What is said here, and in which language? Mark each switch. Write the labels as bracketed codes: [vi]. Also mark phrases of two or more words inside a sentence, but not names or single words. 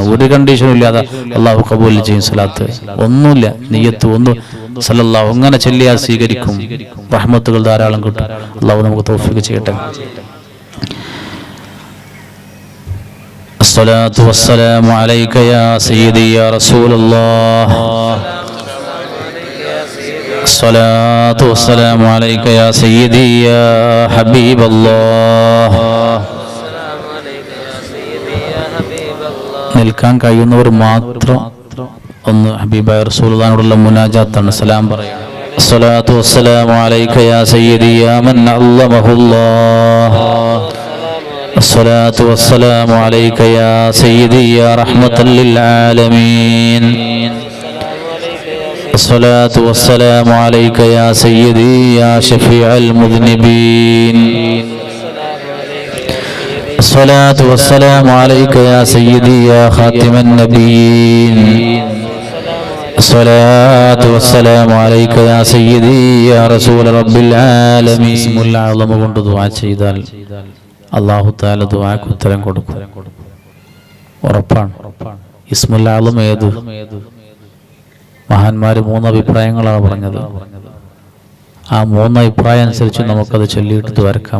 [ml] ഒരു കണ്ടീഷനും ഇല്ലാതെ അള്ളാഹു കബൂൽ ചെയ്യും. സലാത്ത് ഒന്നുമില്ല, നിയ്യത്ത് ഒന്നും സല്ലല്ലാഹു അങ്ങനെ ചൊല്ലിയാൽ സ്വീകരിക്കും. റഹ്മത്തുകൾ ധാരാളം കിട്ടും. അള്ളാഹു നമുക്ക് തൗഫീഖ് ചെയ്യട്ടെ. [ar] الصلاة والسلام عليك يا سيدي يا رسول الله. الصلاة والسلام عليك يا سيدي يا حبيب الله. [ml] നിൽക്കാൻ കഴിയുന്നവർ മാത്രം ഒന്ന് ഹബീബായ റസൂലുള്ളാഹിനോടുള്ള മുനാജാത്താണ്. സലാം പറയാം. [ar] الصلاة والسلام عليك يا سيدي يا من علمه الله. الصلاة والسلام عليك يا سيدي يا رحمة للعالمين. الصلاة والسلام عليك يا سيدي يا شفيع المذنبين. الصلاة والسلام عليك يا سيدي يا خاتم النبيين. الصلاة والسلام عليك يا سيدي يا رسول رب العالمين. بسم الله العظيم [ml] കൊണ്ട് ദുആ ചെയ്താൽ അല്ലാഹു തആല ദുആക്ക് ഉത്തരം കൊടുക്കും. ഉറപ്പാണ്. [ar] اسم الأعلم [ml] ഏത്? മഹാന്മാര് 3 അഭിപ്രായങ്ങളാണ് പറഞ്ഞത്. ആ 3 അഭിപ്രായം അനുസരിച്ച് നമുക്കത് ചൊല്ലിയിട്ട് ദ്വാരക്കാം.